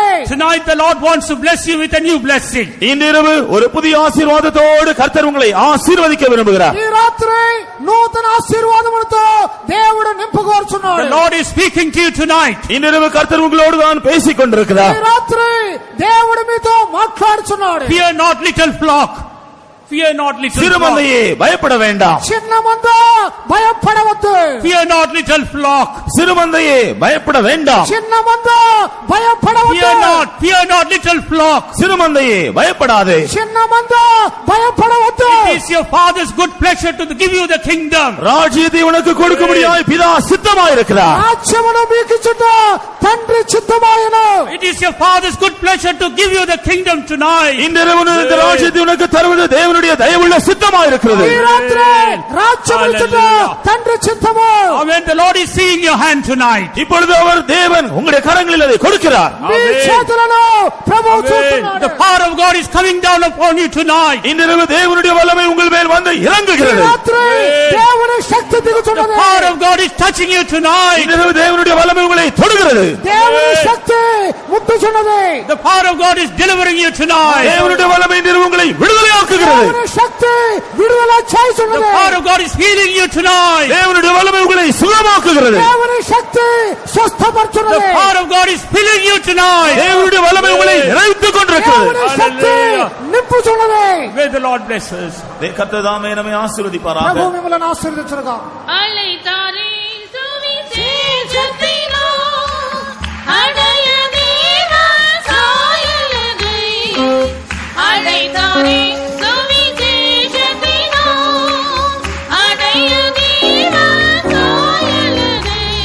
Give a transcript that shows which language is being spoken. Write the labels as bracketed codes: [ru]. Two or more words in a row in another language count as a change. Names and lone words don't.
[en] Tonight the Lord wants to bless you with a new blessing. [ta] இன்றிரவு ஒரு புதிய ஆசீர்வாதத்தோடு கர்த்தர் உங்களை ஆசீர்வதிக்க விரும்புகிறார். [te] ఈ రాత్రి నూతన ఆశీర్వాదములతో దేవుడు నింపుకోరుచున్నాడు. [en] The Lord is speaking to you tonight. [ta] இன்றிரவு கர்த்தர் உங்களோடு தான் பேசிக் கொண்டிருக்கிறார். [te] ఈ రాత్రి దేవుడు మీతో మాట్లాడుచున్నాడు. [en] Fear not, little flock. Fear not, little flock. [ta] சிறுமந்தையே பயப்பட வேண்டாம். [te] చిన్న మంద భయపడవద్దు. [en] Fear not, little flock. [ta] சிறுமந்தையே பயப்பட வேண்டாம். [te] చిన్న మంద భయపడవద్దు. [en] Fear not, little flock. [ta] சிறுமந்தையே பயப்படாதே. [te] చిన్న మంద భయపడవద్దు. [en] It is your Father's good pleasure to give you the kingdom. [ta] ராஜ்யத்தை உனக்கு கொடுக்கும்படியாய் பிதா சித்தமாயிருக்கிறார். [te] రాజ్యమును మీకిచ్చుట తండ్రి చిత్తమాయెను. [en] It is your Father's good pleasure to give you the kingdom tonight. [ta] இன்றிரவு இந்த ராஜ்யத்தை உனக்கு தருவது தேவனுடைய தயவுள்ள சித்தமாயிருக்கிறது. [te] ఈ రాత్రి [en] will. [te] రాజ్యమిచ్చుట తండ్రి చిత్తము. [en] Amen. The Lord is seeing your hand tonight. [ta] இப்பொழுது அவர் தேவன் உங்களுடைய கரங்களில் அதை கொடுக்கிறார். [te] మీ చేతులను ప్రభువు చూస్తున్నాడు. [en] The power of God is coming down upon you tonight. [ta] இன்றிரவு தேவனுடைய வல்லமை உங்கள் மேல் வந்து இறங்குகிறது. [te] రాత్రి దేవుని శక్తి దిగుచున్నది. [en] The power of God is touching you tonight. [ta] இன்றிரவு தேவனுடைய வல்லமை உங்களை தொடுகிறது. [te] దేవుని శక్తి ముట్టుచున్నది. [en] The power of God is delivering you tonight. [ta] தேவனுடைய வல்லமை இன்றிரவு உங்களை விடுதலையாக்குகிறது. [te] దేవుని శక్తి విడుదల [en] The [te] చేయుచున్నది. [en] power of God is healing you tonight. [ta] தேவனுடைய வல்லமை உங்களை சுகமாக்குகிறது. [te] దేవుని శక్తి [en] The [te] స్వస్థపరచున్నది. [en] power of God is filling you tonight. [ta] தேவனுடைய வல்லமை உங்களை நிறைத்துக் கொண்டிருக்கிறது. [te] దేవుని శక్తి నింపుచున్నది. [en] May the Lord bless us. [ta] கர்த்தர் தாமே நம்மை ஆசீர்வதிப்பாராக. [te] ప్రభు మిమ్మల్ని ఆశీర్వదించునుగా. [ta] அழைத்தாரே சுவிசேஷத்தினோ அடைய தேவ சாயலதை. அழைத்தாரே சுவிசேஷத்தினோ அடைய தேவ சாயலதை.